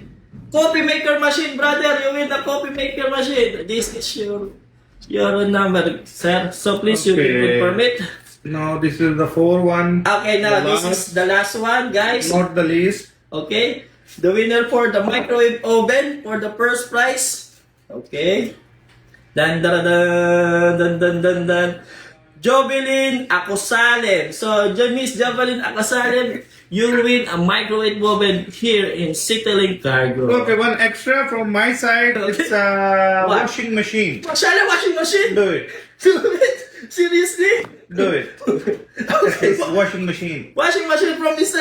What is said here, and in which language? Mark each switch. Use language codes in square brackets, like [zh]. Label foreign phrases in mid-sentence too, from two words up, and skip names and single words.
[en] Coffee maker machine, brother. You win the coffee maker machine. This is your number, sir. So please, you Okay. can confirm it. now this is the 4 one, Okay, now The this last. is the last one, guys. not the least. Okay, the winner for the microwave oven for the first prize. Okay. Dan dan dan dan dan dan dan. Jovelyn Acosalem. So, Miss Jovelyn Acosalem, you win a microwave oven here in Citylink Cargo. Okay, one extra from my side, it's a What? washing machine. Mashallah, washing machine. Do it, Do it. Seriously? do it. Okay. It's washing machine. Washing machine from Mr.